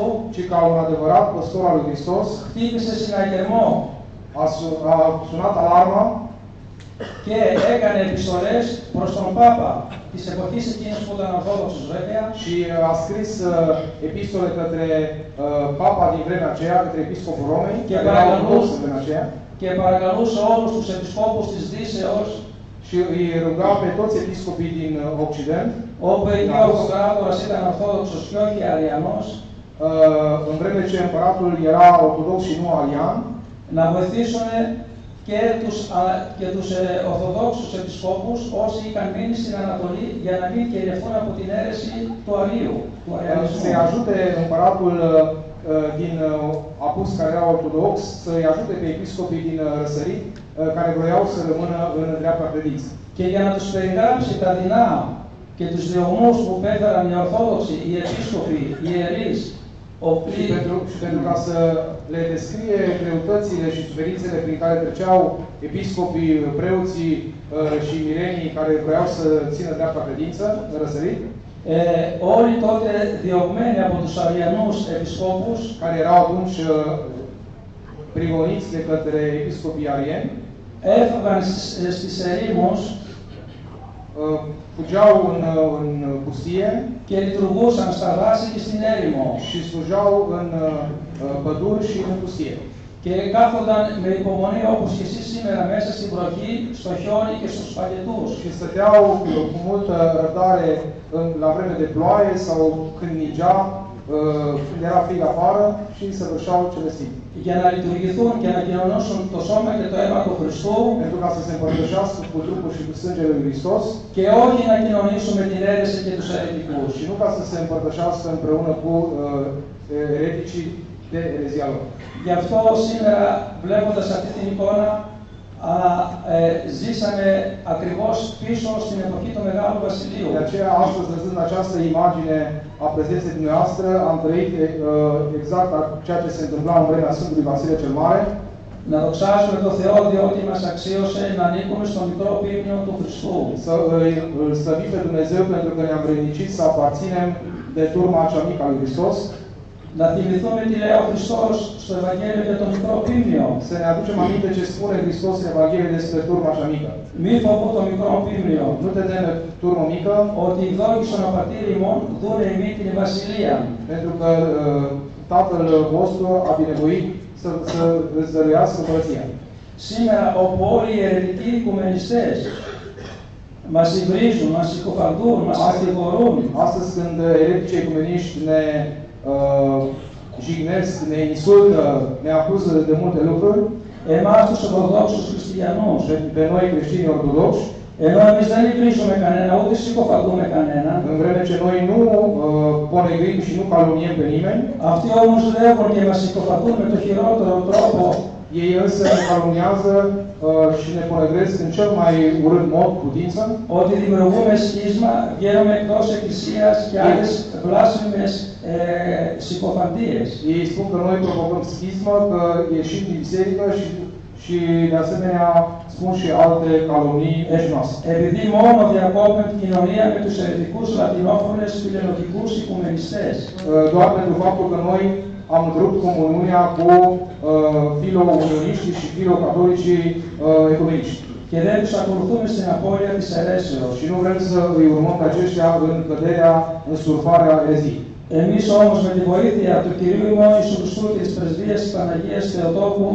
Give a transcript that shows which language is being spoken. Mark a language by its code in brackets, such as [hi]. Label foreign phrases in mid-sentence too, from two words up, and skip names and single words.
[ro] ci ca un adevărat păstor al lui Hristos, [el] χτύπησε συναγερμό [ro] a sunat alarma [el] και έκανε επιστολές προς τον Πάπα της εποχής εκείνης που ήταν Ορθόδοξος βέβαια [ro] și a scris epistole către Papa din vremea aceea, către Episcopul Romei, [el] και [ro] care era ortodox în vremea aceea, [el] παρακαλούσε όλους τους επισκόπους της Δύσεως, [ro] și îi ruga pe toți episcopii din Occident, [el] όπου εκεί ο Αυτοκράτορας ήταν Ορθόδοξος και όχι Αριανός, [ro] în vreme ce împăratul era ortodox și nu arian, [el] να βοηθήσουν και τους Ορθοδόξους επισκόπους όσοι είχαν μείνει στην Ανατολή για να μην κυριευθούν από την αίρεση του Αρίου, του Αριανισμού. [ro] Să-i ajute împăratul din apus care era ortodox, să-i ajute pe episcopii din răsărit care vreau să rămână în dreapta credință. [el] Και για να τους περιγράψει τα δεινά και τους διωγμούς που πέφεραν οι Ορθόδοξοι, οι επίσκοποι, οι ιερείς, [ro] și pentru ca să le descrie greutățile și suferințele prin care treceau episcopii, preoții și mirenii care vreau să țină dreapta credință, răsărit, [el] όλοι τότε διωγμένοι από τους Αριανούς επισκόπους, [ro] care erau atunci prigoniți de către episcopii arieni, [el] έφυγαν στις ερήμους [ro] fugeau în pustie [el] και λειτουργούσαν στα δάση και στην έρημο. [ro] și slujau în păduri și în pustie. [el] Και κάθονταν με υπομονή όπως και εσείς σήμερα μέσα στην βροχή, στο χιόνι και στους παγετούς. [ro] Și stăteau cu multă răbdare la vreme de ploaie sau când nigea, când era frig afară și săvârșeau cele sfinte. [el] για να λειτουργηθούν και να κοινωνήσουν το σώμα και το αίμα του Χριστού [ro] pentru ca să se împărtășească cu trupul și cu sângele lui Hristos [el] και όχι να κοινωνήσουν με την αίρεση και τους αιρετικούς. [ro] și nu ca să se împărtășească împreună cu ereticii de erezia lor. [el] Γι' αυτό σήμερα, βλέποντας αυτή την εικόνα, ζήσαμε ακριβώς πίσω στην εποχή του Μεγάλου Βασιλείου. [ro] De aceea, astăzi, văzând această imagine a prezenței dumneavoastră, am trăit exact ceea ce se întâmpla în vremea Sfântului Vasile cel Mare. [el] Να δοξάσουμε τον Θεό διότι μας αξίωσε να ανήκουμε στο μικρό πίμνιο του Χριστού. [ro] Să îl slăvim pe Dumnezeu pentru că ne-am vrednicit să aparținem de turma cea mică a lui Hristos. [el] Να θυμηθούμε τι λέει ο Χριστός στο Ευαγγέλιο για το μικρό πίμνιο. [ro] Să ne aducem aminte ce spune Hristos în Evanghelie despre turma cea mică. [el] Μη φοβού το μικρό πίμνιο. [ro] Nu te teme turmă mică, [el] Ότι δόξον ο πατήρ ημών δούνε ημί την βασιλεία. [ro] pentru că Tatăl vostru a binevoit să îți dăruiască împărăția. [el] Σήμερα όπου όλοι οι αιρετικοί οικουμενιστές μας υβρίζουν, μας συκοφαντούν, μας κατηγορούν, [ro] Astăzi când ereticii ecumeniști ne jignesc, ne insultă, ne acuză de multe lucruri, [el] εμάς τους Ορθοδόξους Χριστιανούς, [ro] pe noi creștini ortodoxi, [el] ενώ εμείς δεν υβρίζουμε κανένα, ούτε συκοφαντούμε κανένα, [ro] în vreme ce noi nu ponegrim și nu calomniem pe nimeni, [el] αυτοί όμως λέγουν και μας συκοφαντούν με το χειρότερο τρόπο, [ro] ei însă ne calomniază și ne ponegresc în cel mai urât mod putință, [el] ότι δημιουργούμε σχίσμα, βγαίνουμε εκτός Εκκλησίας και άλλες βλάσφημες συκοφαντίες. [ro] ei spun că noi provocăm schismă, că ieșim din biserică și de asemenea spun și alte calomnii mincinoase. [el] Επειδή μόνο διακόπτουν την κοινωνία με τους αιρετικούς λατινόφωνες φιλενοτικούς οικουμενιστές. [ro] Doar pentru faptul că noi am întrerupt comuniunea cu filo-unioniștii și filo-catolicii ecumeniști. [el] Και δεν τους ακολουθούμε στην απώλεια της αιρέσεως. [ro] Și nu vrem să îi urmăm pe aceștia în căderea, în surfarea erezii. [el] Εμείς όμως με τη βοήθεια του Κυρίου ημών Ιησού Χριστού και της πρεσβείας της Παναγίας Θεοτόκου,